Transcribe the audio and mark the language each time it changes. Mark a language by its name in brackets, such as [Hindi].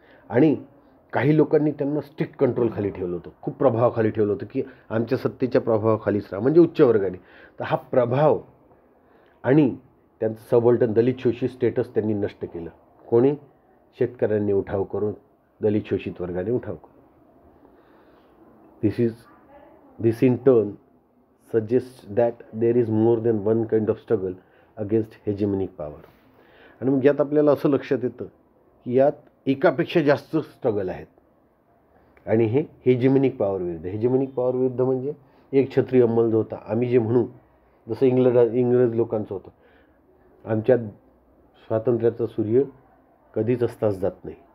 [Marathi] आणि काही लोकांनी त्यांना स्ट्रिक्ट कंट्रोलखाली ठेवलं होतं, खूप प्रभावाखाली ठेवलं होतं की आमच्या सत्तेच्या प्रभावाखालीच राहा, म्हणजे उच्च वर्गाने. तर हा प्रभाव आणि त्यांचं सबल्टन दलित शोषित स्टेटस त्यांनी नष्ट केलं. कोणी? शेतकऱ्यांनी उठाव करून, दलित शोषित वर्गाने उठाव करून. [English] This in turn suggests that there is more than one kind of struggle against hegemonic power. [Marathi] आणि मग यात आपल्याला असं लक्षात येतं की यात एकापेक्षा जास्त स्ट्रगल आहेत आणि हे हेजेमनिक पॉवर विरुद्ध. हेजेमनिक पॉवर विरुद्ध म्हणजे एक छत्री अंमल जो होता, आम्ही जे म्हणू जसं इंग्रज लोकांचं होतं, आमच्या स्वातंत्र्याचा सूर्य कधीच अस्तास जात नाही.